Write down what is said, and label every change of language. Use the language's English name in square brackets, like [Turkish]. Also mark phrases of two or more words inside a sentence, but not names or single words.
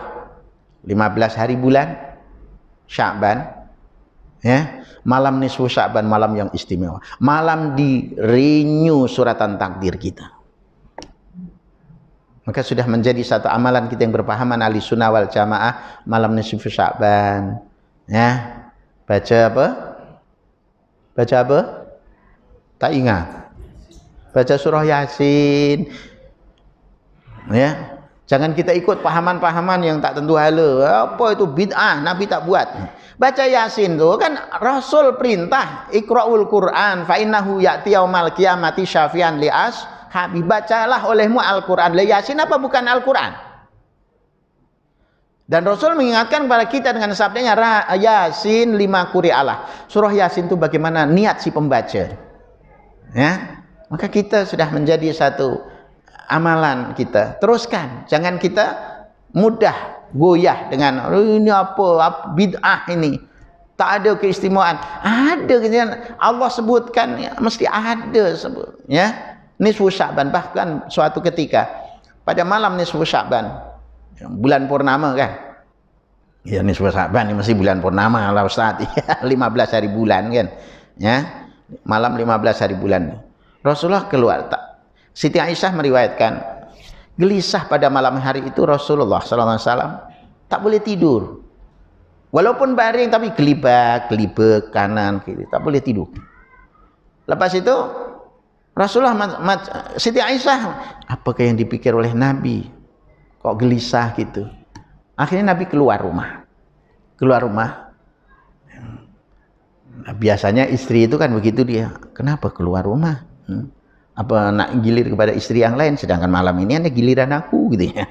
[Malay] 15 hari bulan Sya'ban. Ya, malam nisfu Sya'ban, malam yang istimewa, malam di renew suratan takdir kita. Maka sudah menjadi satu amalan kita yang berpahaman [Arabic] أهل السنة والجماعة, [Malay] malam nisfu Sya'ban. Ya, baca apa? Tak ingat. Baca surah Yasin. Ya, jangan kita ikut pahaman-pahaman yang tak tentu hala. Apa itu bid'ah, Nabi tak buat. Baca Yasin tu kan Rasul perintah, [Arabic] اقرؤوا القرآن فإنه يأتي يوم القيامة شفيعا لأصحابه. [Malay] Bacalah olehmu Al-Quran. Yasin apa bukan Al-Quran? Dan Rasul mengingatkan kepada kita dengan sabdanya Yasin 5 quri'alah. Surah Yasin itu bagaimana niat si pembaca. Ya. Maka kita sudah menjadi satu amalan kita. Teruskan, jangan kita mudah goyah dengan ini apa bid'ah ini, tak ada keistimewaan. Ada Allah sebutkan, ya, mesti ada sebut, ya. Nisfu Sya'ban, bahkan suatu ketika pada malam nisfu Sya'ban, bulan purnama kan, ya nisfu Sya'ban ini masih bulan purnama lah Ustaz. 15 hari bulan kan, ya, malam 15 hari bulan. Rasulullah keluar. Siti Aisyah meriwayatkan, gelisah pada malam hari itu Rasulullah SAW tak boleh tidur. Walaupun baring tapi gelibak kanan kiri, tak boleh tidur. Lepas itu Rasulullah, Siti Aisyah, apakah yang dipikir oleh Nabi? [Indonesian] Kok gelisah gitu? [Malay] Akhirnya Nabi keluar rumah. Nah, biasanya istri itu kan begitu dia. Kenapa keluar rumah? apa nak gilir kepada istri yang lain, sedangkan malam ini ada giliran aku gitu ya.